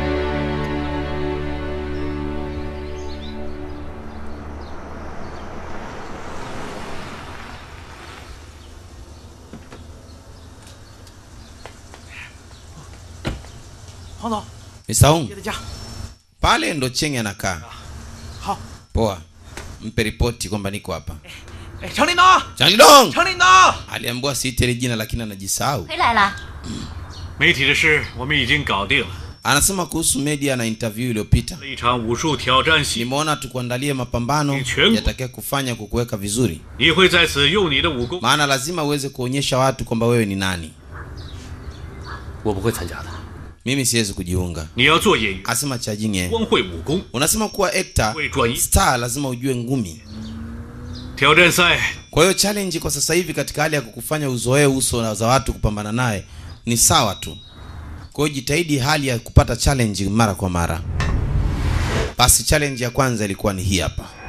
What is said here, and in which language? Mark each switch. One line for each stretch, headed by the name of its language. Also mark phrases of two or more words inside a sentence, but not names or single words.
Swahili: Misaung, pale ndo Cheng anakaa. Poa. Mpe ripoti kwamba niko hapa. Cheng Lingdong! Aliambiwa siite ile jina lakini anajisahau.
Chinese: 回来了。媒体的事我们已经搞定了，
Swahili: Anasema kuhusu media na interview iliyopita.
Chinese: 一场武术挑战戏，
Swahili: Nimeona tukuandalie mapambano yatakaye kufanya kukuweka vizuri.
Chinese: 你会在此用你的武功。
Swahili: Maana lazima uweze kuonyesha watu kwamba wewe ni nani.
Chinese: 我不会参加的。
Swahili: Mimi siwezi kujiunga.
Chinese: 你要做演员，
Swahili: Asema Chajinge.
Chinese: 光会武功，
Swahili: Unasema kuwa actor,
Chinese: 会转移
Swahili: star lazima ujue ngumi.
Chinese: 挑战赛。
Swahili: Kwa hiyo challenge kwa sasa hivi katika hali ya kukufanya uzoee uso za watu kupambana naye ni sawa tu. Kwa hiyo jitahidi hali ya kupata challenge mara kwa mara. Basi challenge ya kwanza ilikuwa ni hii hapa.